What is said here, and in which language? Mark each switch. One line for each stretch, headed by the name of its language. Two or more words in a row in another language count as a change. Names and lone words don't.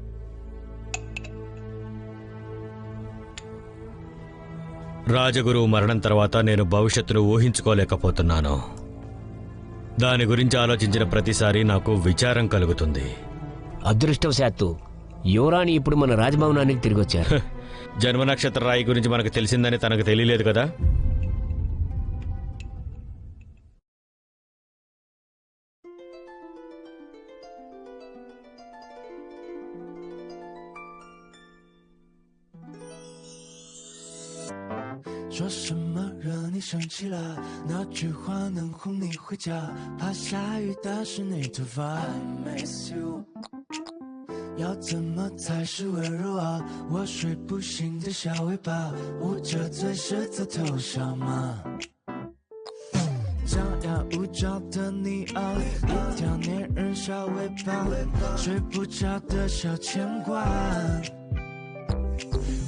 Telugu: రాజగురువు మరణం తర్వాత నేను భవిష్యత్తును ఊహించుకోలేకపోతున్నాను. దాని గురించి ఆలోచించిన ప్రతిసారి నాకు విచారం కలుగుతుంది. అదృష్టవశాత్తు యువరాణి ఇప్పుడు మన రాజభవనానికి తిరిగొచ్చారు. జన్మ నక్షత్ర రాయి గురించి మనకు తెలిసిందని తనకు తెలియలేదు కదా.
Chinese: 说什么惹你生气了？哪句话能哄你回家？怕下雨打湿你头发。
English: I miss you。
Chinese: 要怎么才是温柔啊？我睡不醒的小尾巴，捂着嘴是在偷笑吗？张牙舞爪的你啊，一条粘人小尾巴，睡不着的小牵挂。